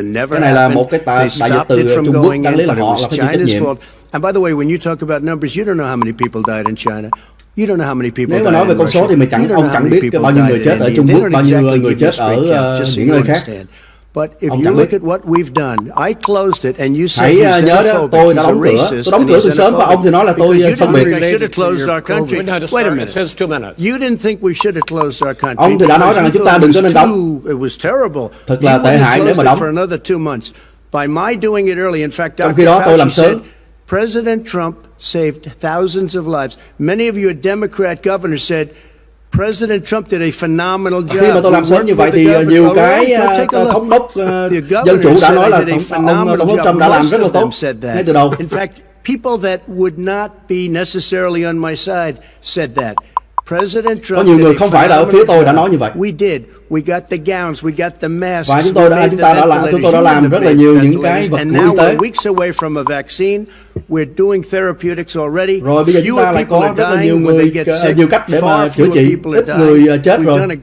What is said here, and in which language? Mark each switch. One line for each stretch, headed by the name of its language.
Vietnamese: Cái này là một cái đại dịch từ Trung Quốc, đáng lý là họ là phải chịu trách nhiệm.
English: And by the way, when you talk about numbers, you don't know how many people died in China. You don't know how many people.
Vietnamese: Nếu mà nói về con số thì ông chẳng biết bao nhiêu người chết ở Trung Quốc, bao nhiêu người chết ở những nơi khác.
English: But if you look at what we've done, I closed it, and you said
Vietnamese: hãy nhớ đó, tôi đã đóng cửa. Tôi đóng cửa từ sớm và ông thì nói là tôi phân biệt.
English: Wait a minute. You didn't think we should have closed our country.
Vietnamese: Ông thì đã nói rằng là chúng ta đừng có nên đóng.
English: It was terrible.
Vietnamese: Thật là tệ hại nếu mà đóng.
English: For another 2 months. By my doing it early, in fact,
Vietnamese: trong khi đó tôi làm sớm.
English: President Trump saved thousands of lives. Many of your Democrat governors said President Trump did a phenomenal job.
Vietnamese: Khi mà tôi làm sớm như vậy thì nhiều cái thống đốc dân chủ đã nói là ông Tổng thống Trump đã làm rất là tốt ngay từ đầu.
English: In fact, people that would not be necessarily on my side said that. President Trump.
Vietnamese: Có nhiều người không phải là ở phía tôi đã nói như vậy.
English: We did. We got the gowns, we got the masks.
Vietnamese: Và chúng tôi đã làm rất là nhiều những cái vật
English: and
Vietnamese: cụ
English: now
Vietnamese: y tế.
English: we're weeks away from a vaccine. We're doing therapeutics already.
Vietnamese: Rồi bây giờ chúng ta lại có rất là nhiều người, nhiều cách để mà chữa trị, ít người chết rồi.